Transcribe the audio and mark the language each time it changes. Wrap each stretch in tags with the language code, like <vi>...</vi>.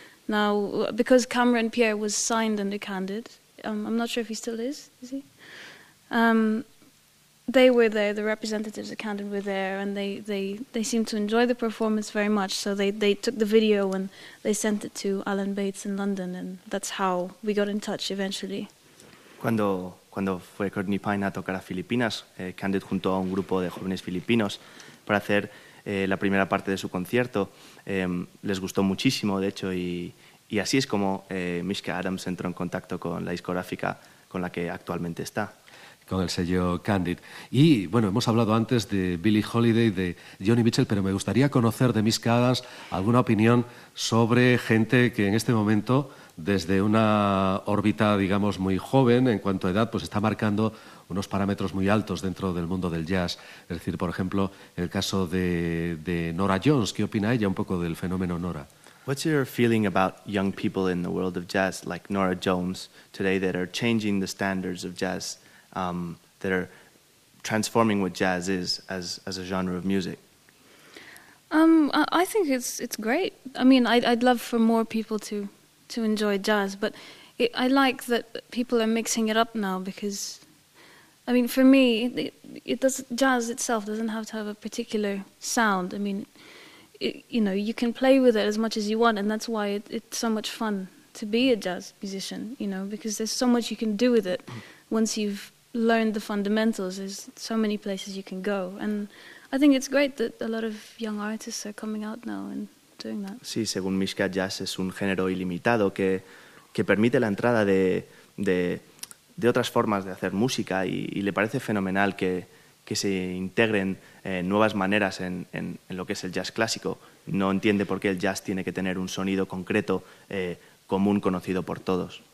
<en>Now, because Cameron Pierre was signed under Candid, I'm not sure if he still is he? They were there, the representatives of Candid were there, and they seemed to enjoy the performance very much, so they took the video and they sent it to Alan Bates in London, and that's how we got in touch eventually.</en> <es>Cuando fue Courtney Payne a tocar a Filipinas, Candid junto a un grupo de jóvenes filipinos para hacer la primera parte de su concierto, les gustó muchísimo, de hecho, y así es como Miska Adams entró en contacto con la discográfica con la que actualmente está. Con el sello Candid. Y, bueno, hemos hablado antes de Billie Holiday, de Joni Mitchell, pero me gustaría conocer de Miska Adams alguna opinión sobre gente que en este momento, desde una órbita, digamos, muy joven en cuanto a edad, pues está marcando unos parámetros muy altos dentro del mundo del jazz. Es decir, por ejemplo, el caso de Norah Jones. ¿Qué opina ella un poco del fenómeno Norah?</es> <en>What's your feeling about young people in the world of jazz, like Norah Jones, today that are changing the standards of jazz, that are transforming what jazz is as a genre of music? I think it's great. I mean, I'd love for more people to enjoy jazz, but I like that people are mixing it up now, because I mean, for me, jazz itself doesn't have to have a particular sound. I mean, you can play with it as much as you want, and that's why it's so much fun to be a jazz musician, you know, because there's so much you can do with it once you've learned the fundamentals. There's so many places you can go, and I think it's great that a lot of young artists are coming out now and doing that.</en> <es>Sí, según Miska, jazz es un género ilimitado que permite la entrada de otras formas de hacer música, y le parece fenomenal que se integren nuevas maneras en lo que es el jazz clásico. No entiende por qué el jazz tiene que tener un sonido concreto, común, conocido por todos.</es>